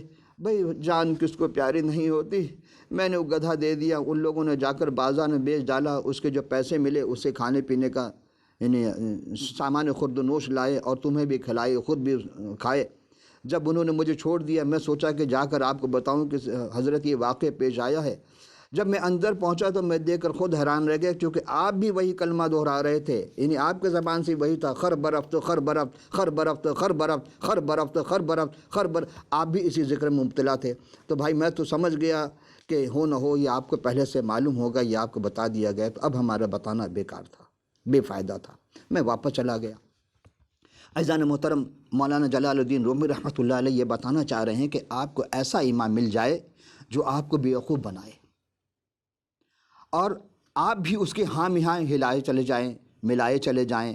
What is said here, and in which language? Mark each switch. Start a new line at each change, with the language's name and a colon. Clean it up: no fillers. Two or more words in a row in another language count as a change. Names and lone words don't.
Urdu: بھئی جان کس کو پیاری نہیں ہوتی، میں نے وہ گدھا دے دیا، ان لوگوں نے جا کر بازار میں بیچ ڈالا، اس کے جو پیسے ملے اس سے کھانے پینے کا یعنی سامان خورد و نوش لائے اور تمہیں بھی کھلائے، خود بھی کھائے۔ جب انہوں نے مجھے چھوڑ دیا میں سوچا کہ جا کر آپ کو بتاؤں کہ حضرت یہ واقعہ پیش آیا ہے۔ جب میں اندر پہنچا تو میں دیکھ کر خود حیران رہ گیا کیونکہ آپ بھی وہی کلمہ دہرا رہے تھے، یعنی آپ کے زبان سے وہی تھا،
Persian: خر برفت خر برفت خر برفت خر برفت خر برفت خر برفت خر بر
Urdu: آپ بھی اسی ذکر میں مبتلا تھے۔ تو بھائی میں تو سمجھ گیا کہ ہو نہ ہو یہ آپ کو پہلے سے معلوم ہوگا، یہ آپ کو بتا دیا گیا، تو اب ہمارا بتانا بیکار تھا، بے فائدہ تھا۔ میں واپس چلا گیا۔ عزیزان محترم، مولانا جلال الدین رومی رحمۃ اللہ علیہ یہ بتانا چاہ رہے ہیں کہ آپ کو ایسا امام مل جائے جو آپ کو بیوقوف بنائے اور آپ بھی اس کے ہاں ہاں ہلائے چلے جائیں، ملائے چلے جائیں۔